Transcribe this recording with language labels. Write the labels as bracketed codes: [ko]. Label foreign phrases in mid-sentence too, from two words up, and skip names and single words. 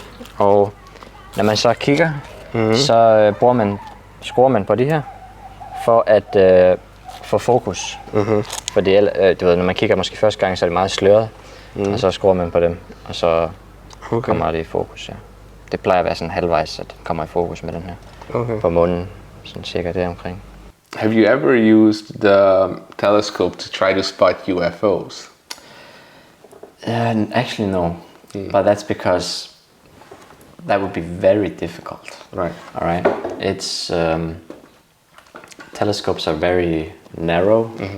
[da] Og når man så kigger, så skruer man på de her, for at få fokus. Fordi du ved, når man kigger måske første gang, så er det meget sløret, og så skruer man på dem, og så kommer det i fokus. Ja. Det plejer at være sådan halvvejs, at det kommer i fokus med den her. På munden, sådan cirka der omkring. [en] Have you ever used the telescope to try to spot UFOs? Actually, no. But that's because that would be very difficult. Right. All right. It's telescopes are very narrow.